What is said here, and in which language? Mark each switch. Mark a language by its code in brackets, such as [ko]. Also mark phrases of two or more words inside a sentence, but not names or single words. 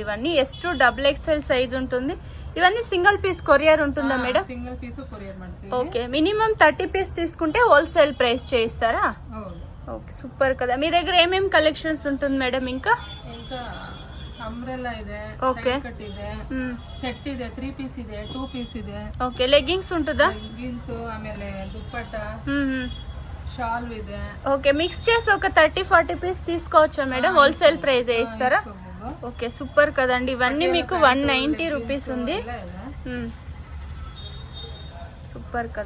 [te] ఇవన్నీ S2XXL సైజ్ ఉంటుంది. ఇవన్నీ సింగిల్ పీస్ కొరియర్ ఉంటుందా మేడం? సింగిల్ పీస్ కొరియర్ [kn] ಮಾಡ್ತೀವಿ. [te] ఓకే మినిమం 30 పీస్ తీసుకుంటే హోల్సేల్ ప్రైస్ చేయిస్తారా? ఓకే సూపర్ కదా. మీ దగ్గర ఏమేమి కలెక్షన్స్ ఉంటుంది మేడం? ఇంకా అంబ్రెల్లా [kn] ಇದೆ, [te] సైడ్ కట్ [kn] ಇದೆ, [te] సెట్ [kn] ಇದೆ, [te] 3 పీస్ [kn] ಇದೆ, [te] 2 పీస్ [kn] ಇದೆ. [te] ఓకే లెగ్గింగ్స్ ఉంటుందా? లెగ్గింగ్స్, ఆಮೇಲೆ దుప్పట్ట, షాల్ [kn] ಇದೆ. [te] ఓకే మిక్స్ చేసి ఒక 30-40 పీస్ తీసుకోవచ్చా మేడం? హోల్సేల్ ప్రైస్ ఇస్తారా? ఓకే సూపర్ కదండి. ఇవన్నీ మీకు 190 రూపీస్ ఉంది. సూపర్ కదా.